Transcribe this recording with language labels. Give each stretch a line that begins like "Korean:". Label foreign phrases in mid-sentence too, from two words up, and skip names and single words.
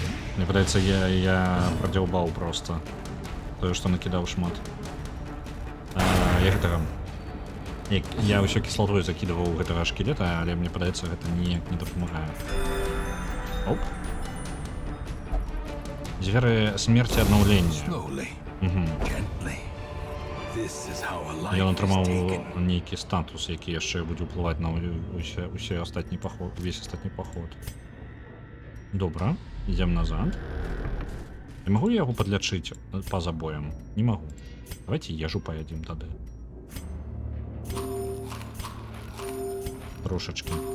Belarusian: Мне падаецца, я прадзяўбаў просто тое, што накідаў шмат. Я гэтага... Я ўсё кіслатой закідаваў гэтага шкілета, але мне падаецца, гэта ніяк не дапамагае. Оп. Дзверы смерці аднаўлення.
English: Slowly, Угу. gently. This is how a life
Belarusian: Ён
English: is
Belarusian: атрымаў
English: taken.
Belarusian: нейкі статус, які яшчэ будзе ўплываць на ўсе астатні паход, увесь астатні паход. Добра, ідзем назад. Я магу яго падлячыць па забоям? Не магу. Давайте ежу паядзім тады. Трошачкі.